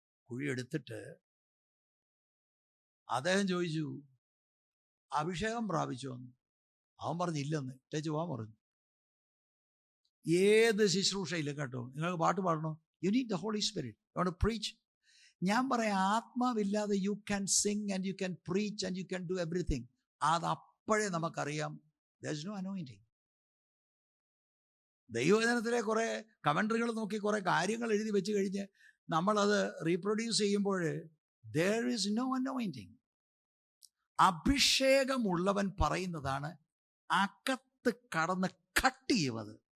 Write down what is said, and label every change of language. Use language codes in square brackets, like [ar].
[ml] കുഴിയെടുത്തിട്ട് അദ്ദേഹം ചോദിച്ചു, അഭിഷേകം പ്രാപിച്ചോ എന്ന്. അവൻ പറഞ്ഞില്ലെന്ന്. ഇട്ടേച്ച് പോകാൻ പറഞ്ഞു. ഏത് ശുശ്രൂഷയില്ല കേട്ടോ, നിങ്ങൾക്ക് പാട്ട് പാടണോ? [en] You need the holy spirit, you want to preach. [ml] ഞാൻ പറയാം, ആത്മാവില്ലാതെ [en] You can sing and you can preach and you can do everything. [ml] അത് അപ്പോഴേ നമുക്കറിയാം [en] there is no anointing. [ml] ദൈവവചനത്തിലെ കുറെ കമൻട്രികൾ നോക്കി കുറെ കാര്യങ്ങൾ എഴുതി വെച്ച് കഴിഞ്ഞ് നമ്മളത് റീപ്രൊഡ്യൂസ് ചെയ്യുമ്പോൾ [en] there is no anointing. [ml] അഭിഷേകമുള്ളവൻ പറയുന്നതാണ് അകത്ത് കടന്ന് കട്ട് ചെയ്യുന്നത്.